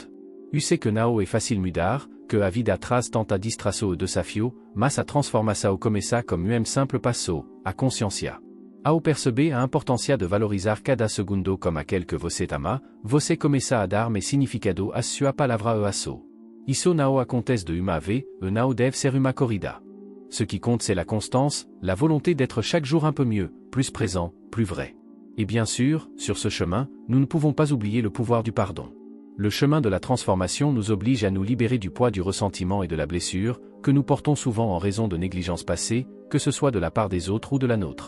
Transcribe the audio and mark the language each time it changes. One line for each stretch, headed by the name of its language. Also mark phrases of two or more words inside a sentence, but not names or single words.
Portuguese: Eu sei que não é fácil mudar, que a vida traz tanta distração e desafio, mas a transformação começa como simple passo, a consciência. Ao perceber a importância de valorizar cada segundo como aquele que você ama, você começa a dar mais significado a sua palavra e ação. Isso não acontece de uma vez, e não deve ser uma corrida.
French: Ce qui compte c'est la constance, la volonté d'être chaque jour un peu mieux, plus présent, plus vrai. Et bien sûr, sur ce chemin, nous ne pouvons pas oublier le pouvoir du pardon. Le chemin de la transformation nous oblige à nous libérer du poids du ressentiment et de la blessure, que nous portons souvent en raison de négligences passées, que ce soit de la part des autres ou de la nôtre.